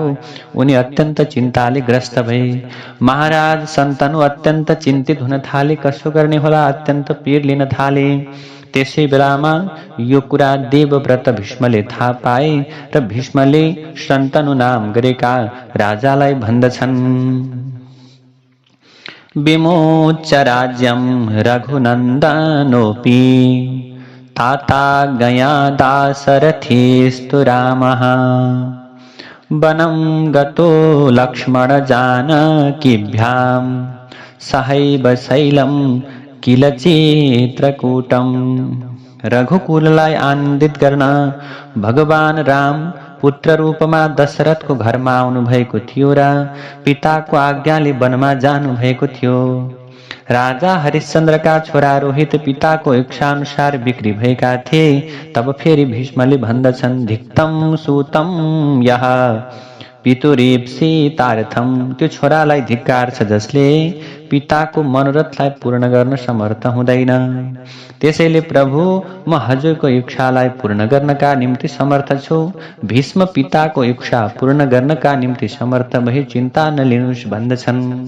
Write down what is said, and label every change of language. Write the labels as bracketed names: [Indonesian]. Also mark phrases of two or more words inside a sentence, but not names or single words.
[Nepali] उनी अत्यन्त चिन्ताले ग्रस्त भए। महाराज शन्तनु अत्यन्त चिन्तित हुन थाले। कसो गर्ने होला? अत्यन्त पीर लिन थाले। त्यसै बेलामा यो कुरा देवव्रत भीष्मले थाहा पाए र भीष्मले शन्तनु नाम गरेका राजालाई भन्दछन्, [Sanskrit] विमोच्य राज्यं रघुनन्दनोऽपि ताता गया दाशरथिस्तु रामः वनं गतो लक्ष्मण जानकीभ्यां सहैव शैलं किल चित्रकूटम। [Nepali] रघुकुललाई आनन्दित गर्न भगवान राम पुत्र रूपमा दशरथको घरमा आउनु भएको थियो र पिताको आज्ञाले वनमा जानु भएको थियो। राजा हरिश्चन्द्रका छोरा रोहित पिताको इच्छाअनुसार बिक्री भएका थिए। तब फेरि भीष्मले भन्दछन्, [Sanskrit] धिक्तम सूतम यः पितुरीप्सितार्थम। [Nepali] त्यो छोरालाई धिक्कार छ जसले पिताको मनोरथलाई पूर्ण गर्न समर्थ हुँदैन। त्यसैले प्रभु, म हजुरको इच्छालाई पूर्ण गर्नका निम्ति समर्थ छु। भीष्म पिताको इच्छा पूर्ण गर्नका निम्ति समर्थ भई चिन्ता नलिनुस् भन्दछन्।